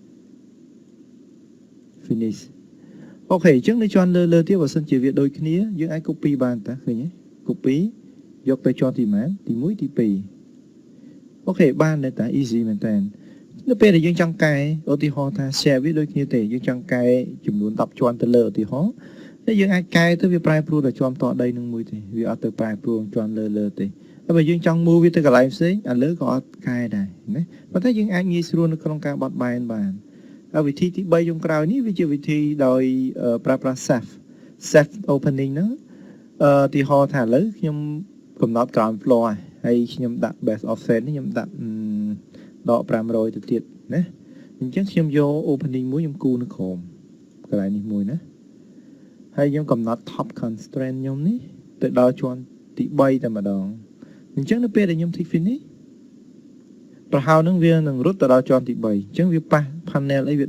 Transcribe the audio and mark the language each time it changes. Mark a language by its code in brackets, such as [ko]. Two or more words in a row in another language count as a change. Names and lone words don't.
[km] finish អូខេអញ្ចឹងនៅជាន់លើទៀតបើសិនជាវាដូចគ្នាយើងអាច copy បានតាឃើញទេ copy យកទៅជាន់ទីម៉ានទី1ទី2អូខេបានតែ easy មែនតើនៅពេលដែលយើងចង់កែឧទាហរណ៍ថា share វាដូចគ្នាទេយើងចង់កែចំនួន10ជាន់ទៅលើឧទាហរណ៍តែយើងអាចកែទៅវាប្រែប្រួលដល់ជាន់តដីនឹងមួយទេវាអត់ទៅប្រែប្រួលជាន់លើទេហើយបើយើងចង់ move វាទៅកន្លែងផ្សេងអាលើក៏អត់កែដែរណាប៉ុន្តែយើងអាចងាយស្រួលនៅក្នុងការបត់បែនបានហើយវិធីទី3ចុងក្រោយនេះវាជាវិធីដោយប្រើប្រាស់ [en] safe opening [km] ហ្នឹងឧទាហរណ៍ថាឥឡូវខ្ញុំកំណត់ [en] ground floor [km] ហើយខ្ញុំដាក់ [en] base offset [km] នេះខ្ញុំដាក់ដក500ទៅទៀតណាអញ្ចឹងខ្ញុំ យក opening មួយខ្ញុំគូនៅក្រោមកន្លែងនេះមួយណាហើយខ្ញុំកំណត់ [en] top constraint [km] ខ្ញុំនេះទៅដល់ជាន់ទី3តែម្ដងអញ្ចឹងនៅពេលដែលខ្ញុំ [en] tick finish [km] ប្រហោងនឹងវានឹងរត់ទៅដល់ជាន់ទី3អញ្ចឹងវាប៉ះ panel អីវា